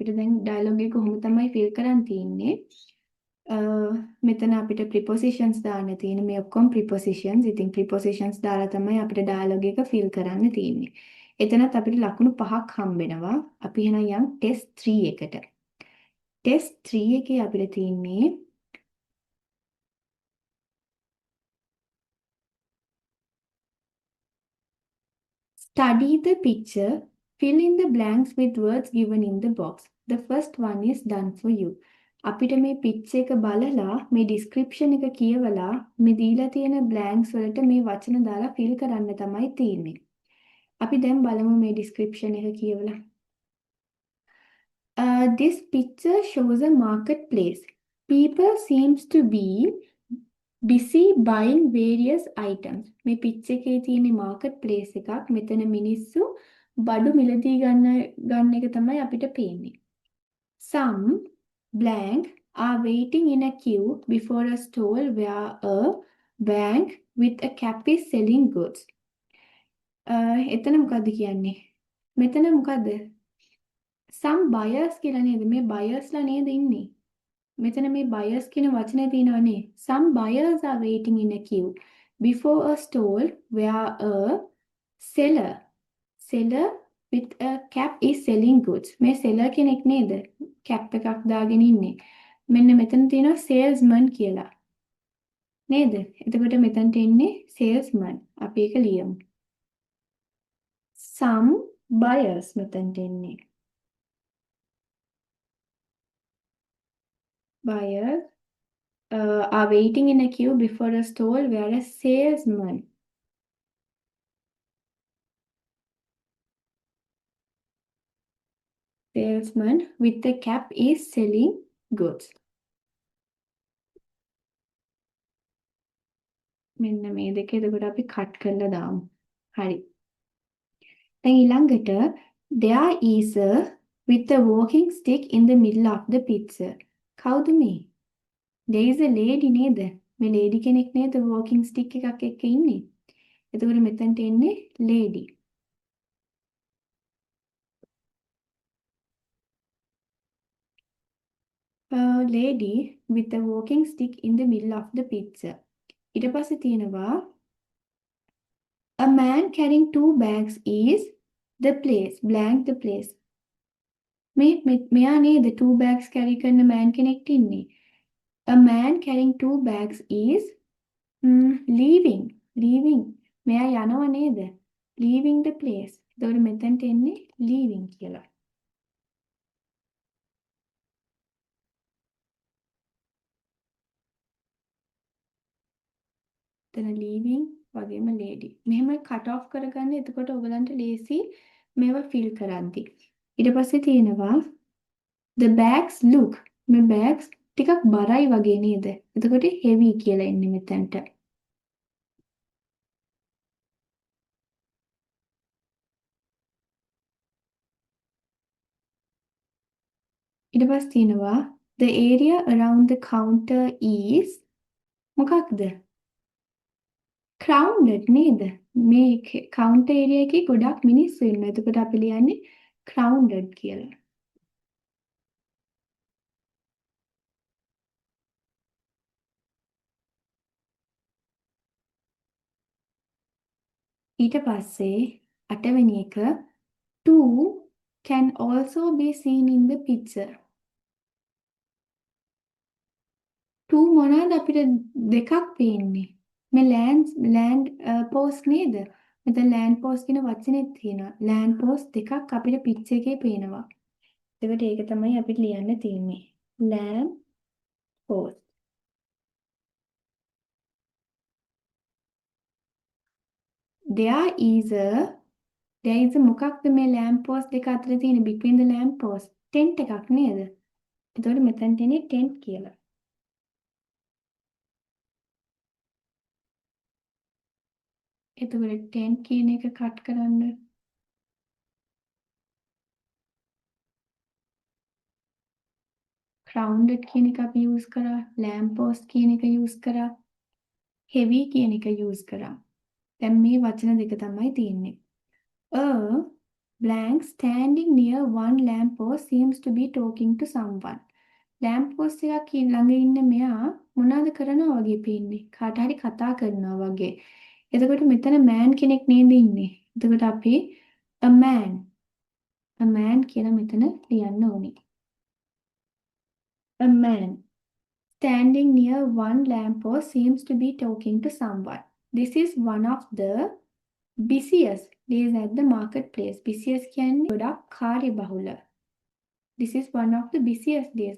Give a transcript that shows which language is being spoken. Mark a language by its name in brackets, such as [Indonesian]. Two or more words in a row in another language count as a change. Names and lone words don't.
[Sinhala] අපිට දැන් ඩයලොග් එක කොහොම තමයි ෆිල් කරන් තියෙන්නේ. මෙතන අපිට prepositions දාන්න තියෙන මේ ඔක්කොම prepositions. ඉතින් prepositions දාලා තමයි අපිට dialogue එක fill කරන්න තියෙන්නේ. එතනත් අපිට ලකුණු 5ක් හම්බ වෙනවා. අපි එහෙනම් යන් test 3 එකට. [English] test 3 [Sinhala] එකේ අපිට තියෙන්නේ [English] study the picture, fill in the blanks with words given in the box. The first one is done for you. [Sinhala] අපිට මේ පිච් එක බලලා මේ ඩිස්ක්‍රිප්ෂන් එක කියවලා මේ දීලා තියෙන බ්ලැන්ක්ස් වලට මේ වචන දාලා ෆිල් කරන්න තමයි තියෙන්නේ. අපි දැන් බලමු මේ ඩිස්ක්‍රිප්ෂන් එක කියවලා. [English] This picture shows a marketplace. People seems to be busy buying various items. [Sinhala] මේ පිච් එකේ තියෙන marketplace එකක්. මෙතන මිනිස්සු බඩු මිලදී ගන්න එක තමයි අපිට පේන්නේ. [English] Some blank are waiting in a queue before a stall where a bank with a cap is selling goods. [Sinhala] එතන මොකද්ද කියන්නේ? මෙතන මොකද්ද? [English] Some buyers [Sinhala] කියලා නේද? මේ buyers ලා නේද ඉන්නේ? මෙතන මේ buyers කියන වචනේ තියෙනවනේ. [English] Some buyers are waiting in a queue before a stall where a seller with a cap is selling goods. [Sinhala] මේ seller කෙනෙක් නේද? cap එකක් දාගෙන ඉන්නේ. මෙන්න මෙතන තියෙනවා salesman කියලා. නේද? එතකොට මෙතනට එන්නේ salesman. අපි ඒක ලියමු. [English] Some buyers [Sinhala] මෙතනට එන්නේ. [English] Buyers are waiting in a queue before a stall where a salesman with a cap is selling goods. [Sinhala] මෙන්න මේ දෙක එතකොට අපි කට් කරලා දාමු. හරි. දැන් ඊළඟට [English] there is a with a walking stick in the middle of the picture. [Sinhala] කවුද මේ? [English] There is a lady නේද? [Sinhala] මේ lady කෙනෙක් නේද [English] walking stick [Sinhala] එකක් එක්ක ඉන්නේ. එතකොට මෙතනට එන්නේ lady. [English] A lady with a walking stick in the middle of the picture. [Sinhala] ඊට පස්සේ තියෙනවා [English] a man carrying 2 bags is the place blank the place. [Sinhala] මෙයා නේද [English] 2 bags carry [Sinhala] කරන man කෙනෙක් ඉන්නේ. [English] A man carrying 2 bags is leaving. [Sinhala] මෙයා යනවා නේද? [English] Leaving the place. [Sinhala] එතකොට මෙතනට එන්නේ leaving කියලා. එතන leaving වගේම lady. මෙහෙම [English] cut off [Sinhala] කරගන්න. එතකොට ඔයගලන්ට ලේසි මේවා fill කරද්දි. ඊට පස්සේ තියෙනවා [English] the bags look. [Sinhala] මේ bags ටිකක් බරයි වගේ නේද? එතකොට heavy කියලා එන්නේ මෙතනට. ඊට පස්සේ තියෙනවා [English] the area around the counter is මොකක්ද? [Sinhala] crowded නේද? මේ [English] counter area [Sinhala] එකේ ගොඩක් මිනිස්සු ඉන්නවා. එතකොට අපි ලියන්නේ crowded කියලා. ඊට පස්සේ 8 වෙනි එක [English] two can also be seen in the picture. [Sinhala] two මොනවාද අපිට දෙකක් පේන්නේ. මේ [English] land post [Sinhala] නේද? මෙතන [English] land post [Sinhala] කියන වචනේත් තියෙනවා. [English] land post [Sinhala] දෙකක් අපිට පිච් එකේ පේනවා. එතකොට ඒක තමයි අපිට ලියන්න තියෙන්නේ. [English] land post. There is a [Sinhala] මොකක්ද මේ [English] lamp post [Sinhala] දෙක අතර තියෙන [English] between the lamp post tent [Sinhala] එකක් නේද? එතකොට මෙතනට එන්නේ tent කියලා. එතකොට tent කියන එක කට් කරන්න. crowded කියන එක අපි use කරා. [English] lamp post [Sinhala] කියන එක use කරා. heavy කියන එක use කරා. දැන් මේ වචන දෙක තමයි තියෙන්නේ. [English] A blank standing near one lamp post seems to be talking to someone. lamp post [Sinhala] එකක් ළඟ ඉන්න මෙයා මොනවද කරනවා වගේ පේන්නේ. කාට හරි කතා කරනවා වගේ. එතකොට මෙතන man කෙනෙක් නේද ඉන්නේ. එතකොට අපි [English] a man [Sinhala] කියලා මෙතන ලියන්න ඕනේ. [English] A man standing near one lamppost seems to be talking to someone. This is one of the busiest days at the marketplace. [Sinhala] Busiest කියන්නේ ගොඩක් කාර්යබහුල. [English] This is one of the busiest days.